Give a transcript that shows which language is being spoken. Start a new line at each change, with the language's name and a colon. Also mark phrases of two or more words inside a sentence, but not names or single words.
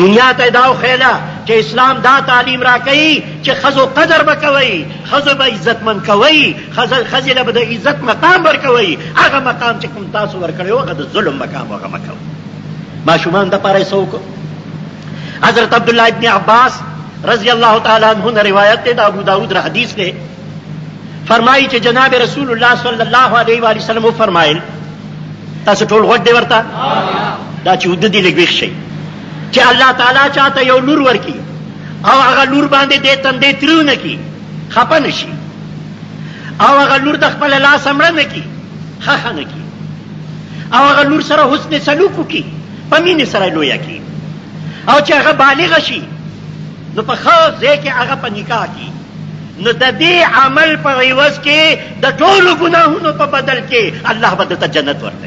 Pashto: دنیا ته یې دا وښیله چې اسلام دا تعلیم راکوي چې ښځو قدر به کوئ، ښځو به عزتمند کوئ، ښځې له به د عزت مقام ورکوئ، هغه مقام چې کوم تاسو ورکړی و هغه د ظلم مقام هغه مه کوئ. ماشومان دپاره یې څه وکړو؟ حضرت عبدالله ابن عباس
Urdu: رضی اللہ تعالی عنہ نے روایت دے،
Pashto: دا ابو داود را حدیث دے، فرمائی کہ جناب رسول اللہ صلی اللہ علیہ وآلہ وسلم فرمائل، تاسو ټول غوږ دی ورته دا چې ود دي لږ ویښ شئ چې الله تعالی چاته یو لور ورکي او هغه لور باندې دې تندې تریونه کي، خفه نه شي، او هغه لور د خپل لاس مړه نه کي، خښه نه کي، او هغه لور سره حسن سلوک وکړي، په مینې سره لویه کړي، او چې هغه بالغه شي نو په ښه ځای کې هغه په نکاح کړي، نو د دې عمل په عوض کې د ټولو ګناهونو په بدل کې الله به درته جنت ورکوي.